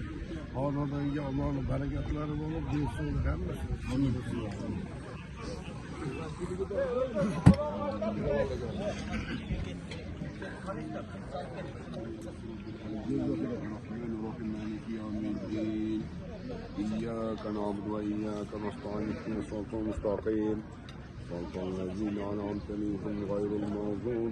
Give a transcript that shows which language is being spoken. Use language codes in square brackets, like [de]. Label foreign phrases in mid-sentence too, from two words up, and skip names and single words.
[tr] Anadan ya Allah'ın bereketleri olup bir sonu gelmesin. [ar] إياك نعبد وإياك نستعين اهدنا الصراط المستقيم صراط الذين أنعمت عليهم غير المغضوب